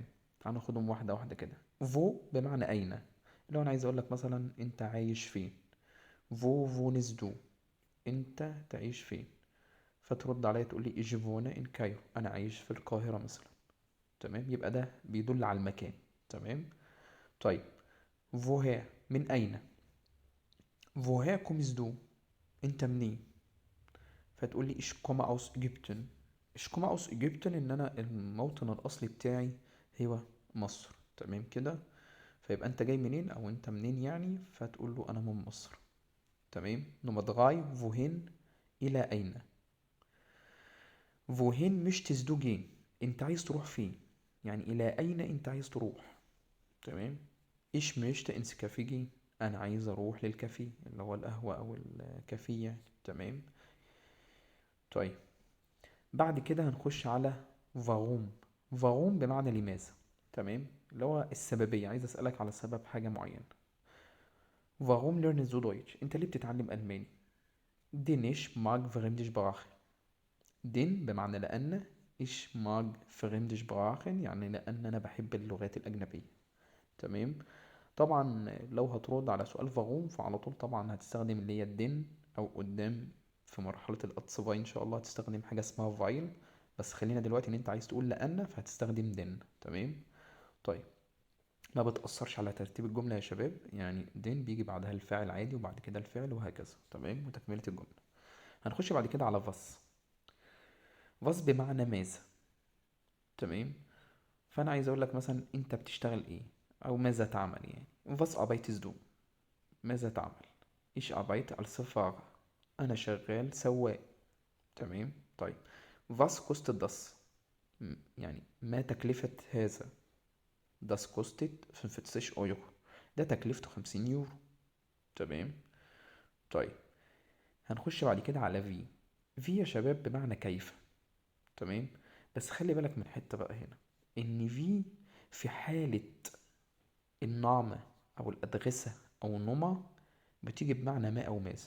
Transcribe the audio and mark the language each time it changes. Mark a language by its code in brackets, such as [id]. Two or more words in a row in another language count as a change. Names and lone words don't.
[ar] تعال ناخدهم واحده واحده كده. فو بمعنى اين، لو انا عايز اقول لك مثلا انت عايش فين. [de] Wo wohnst du, [ar] انت تعيش فين. فترد عليا تقول لي [de] ich wohne in Kairo, [ar] انا عايش في القاهره مثلا. تمام، يبقى ده بيدل على المكان. تمام. طيب، woher من اين. [de] woher kommst du، [ar] انت منين. فتقول لي [de] ich komme aus Ägypten. ich komme aus Ägypten [ar] ان انا الموطن الاصلي بتاعي هو مصر. تمام كده. فيبقى انت جاي منين او انت منين يعني، فتقول له انا من مصر. تمام. نمرة 3 wohin، الى اين. [de] wohin möchtest du gehen، [ar] انت عايز تروح فين، يعني الى اين انت عايز تروح. تمام. [de] ich möchte ins Café gehen، [ar] انا عايز اروح للكافيه اللي هو القهوة او الكافيه يعني. تمام. طيب، بعد كده هنخش على فاروم. فاروم بمعنى لماذا. تمام، اللي هو السببية، عايز أسألك على سبب حاجة معينة. [de] فاروم lernst du Deutsch، [ar] انت ليه بتتعلم ألماني. [de] denn ich mag fremde Sprache. [ar] denn بمعنى لأن، [de] ich mag fremde Sprachen [ar] يعني لأن أنا بحب اللغات الأجنبية. تمام. طبعا لو هترد على سؤال فاروم فعلى طول طبعا هتستخدم اللي هي الدين، او قدام في مرحلة الأتصفاء ان شاء الله هتستخدم حاجة اسمها فايل. بس خلينا دلوقتي ان انت عايز تقول لأن فهتستخدم دين. تمام. طيب، ما بتأثرش على ترتيب الجملة يا شباب، يعني دين بيجي بعدها الفاعل عادي وبعد كده الفعل وهكذا. تمام، وتكملة الجملة. هنخش بعد كده على فاس. فاس بمعنى ماذا. تمام. فأنا عايز أقول لك مثلا أنت بتشتغل إيه، أو ماذا تعمل يعني. [de] فاس arbeitest du، [ar] ماذا تعمل. [de] ich arbeite als Fahrer، [ar] أنا شغال سواق. تمام. طيب، [de] was kostet das، [ar] يعني ما تكلفة هذا. [de] das kostet 45 Euro، [ar] ده تكلفته 50 يورو. تمام. طيب، هنخش بعد كده على في يا شباب بمعنى كيف. تمام. بس خلي بالك من حتة بقى هنا، ان في حالة النعمة او الأدغسة او النمى بتيجي بمعنى ما او ماذا.